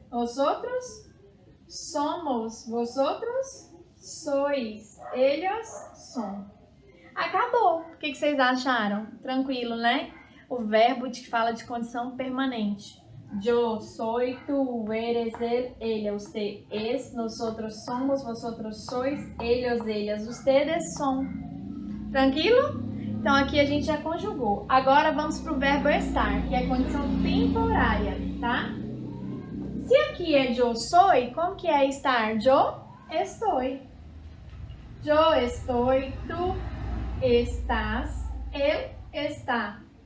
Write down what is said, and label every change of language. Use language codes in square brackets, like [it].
[es] Nosotros somos, vosotros sois, ellos son. [pt] Acabou. O que vocês acharam? Tranquilo, né? O verbo que fala de condição permanente. [es] Yo soy, tú eres, él, ella, usted es, nosotros somos, vosotros sois, ellos, ellas, ustedes son. [pt] Tranquilo? Então aqui a gente já conjugou. Agora vamos para o verbo estar, que é a condição temporária, tá? Se aqui é [es] yo soy, [pt] como que é estar? [es] Yo estoy. Yo estoy, tú estás, él está.